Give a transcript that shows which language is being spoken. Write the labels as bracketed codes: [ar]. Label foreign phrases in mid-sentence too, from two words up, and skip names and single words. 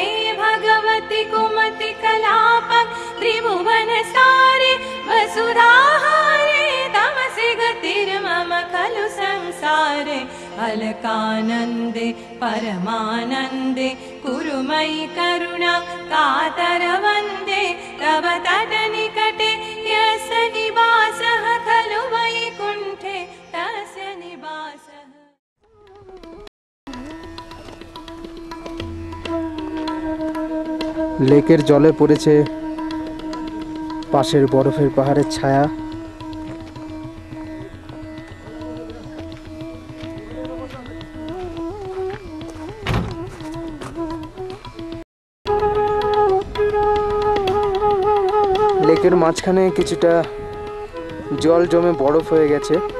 [sa] भगवति कुमति कलापं त्रिभुवन सारे वसुधाहारे तमसि गतिर्मम खलु संसारे अलकानन्दे परमानन्दे कुरु मयि करुणा कातर वन्दे तव तटनिकटे यस्य निवासः खलु वैकुण्ठे तस्य निवासः। [bn] লেকের জলে পড়েছে পাশের বরফের পাহাড়ের ছায়া। লেকের মাঝখানে কিছুটা জল জমে বরফ হয়ে গেছে।